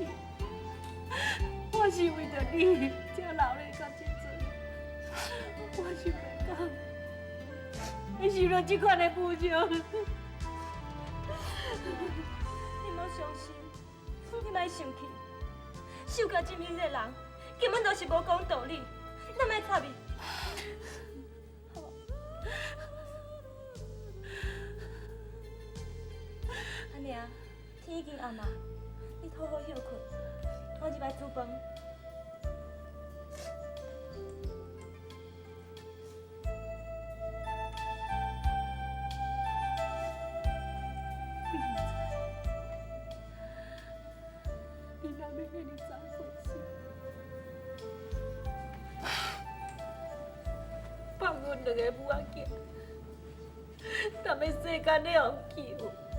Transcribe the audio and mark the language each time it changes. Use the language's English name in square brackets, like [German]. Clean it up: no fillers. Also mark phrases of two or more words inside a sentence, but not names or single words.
[Min Nan Chinese] 我是为着你才留咧到这阵，我想要讲，会受到这款的侮辱。你莫伤心，你莫生气。受到这命的人根本就是无讲道理，咱莫插伊。阿娘，天已经暗啊，你好好休困，我入来煮饭。你若要遐尼早回去，放阮两个母仔囝，敢要世间咧互欺负？